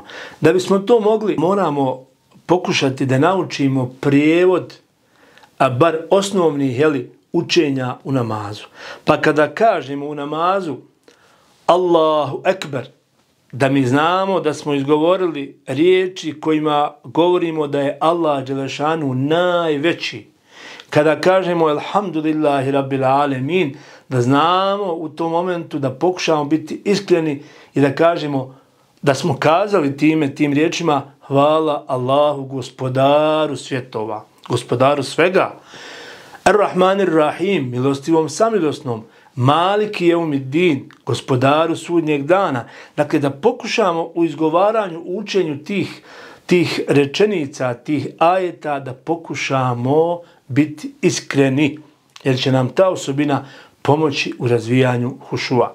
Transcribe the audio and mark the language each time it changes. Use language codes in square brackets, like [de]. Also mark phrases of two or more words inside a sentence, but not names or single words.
[bs] Da bismo to mogli, moramo pokušati da naučimo prijevod, bar osnovnih učenja u namazu. Pa kada kažemo u namazu [ar] الله أكبر, [bs] da mi znamo da smo izgovorili riječi kojima govorimo da je Allah dželešanu najveći. [ar] Kada kažemo الحمد لله رب العالمين, [bs] da znamo u tom momentu da pokušamo biti iskreni i da kažemo da smo kazali tim riječima hvala Allahu gospodaru svjetova, gospodaru svega. [ar] الرحمن الرحيم, [bs] milostivom samilosnom, [ar] مالك يوم الدين, [bs] gospodaru sudnjeg dana. Dakle, da pokušamo u izgovaranju, učenju tih rečenica, tih ajeta, da pokušamo biti iskreni, jer će nam ta osobina pomoći u razvijanju hušua.